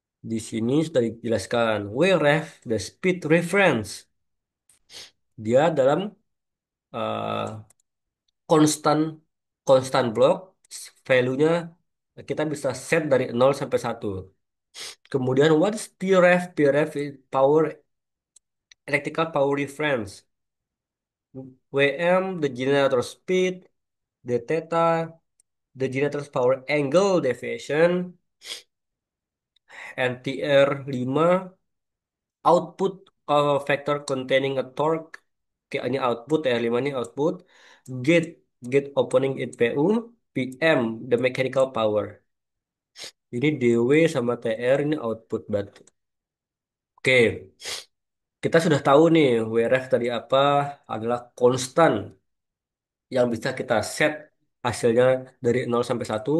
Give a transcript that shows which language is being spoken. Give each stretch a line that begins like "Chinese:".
Indonesian: Di sini sudah dijelaskan WREF,
English: the speed reference.
Indonesian: Dia dalam eh, konstan konstan blok, value-nya kita bisa set dari 0 sampai 1. Kemudian
English: what is PREF? PREF is power electrical power reference. WM, the generator speed, the theta, the generator's power angle deviation, and TR5 output factor containing a torque.
Indonesian: Oke, ini output, TR5 ini output.
English: Gate, gate opening in PU, PM, the mechanical power.
Indonesian: Ini DW sama TR ini output berarti. Oke, kita sudah tahu nih WRF tadi apa adalah konstan yang bisa kita set hasilnya dari 0 sampai 1.